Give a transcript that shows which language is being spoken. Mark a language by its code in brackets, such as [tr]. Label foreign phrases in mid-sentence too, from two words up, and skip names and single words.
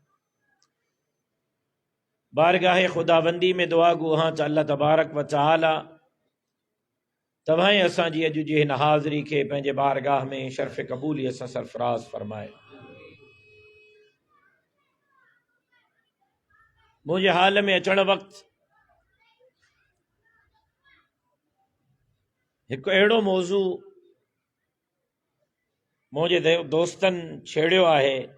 [sd] बारगाह खुदाबंदी में दुआ गो हाँ त अल्लाह तबारक व तआला तव्हां असांजी अॼु जी हिन हाज़िरी खे पंहिंजे बारगाह में शर्फ़ क़बूलियत सां सरफराज़ फरमाए। मुंहिंजे हाल में अचण वक़्तु हिकु अहिड़ो मौज़ू मुझे दोस्तनि छेड़ियो आहे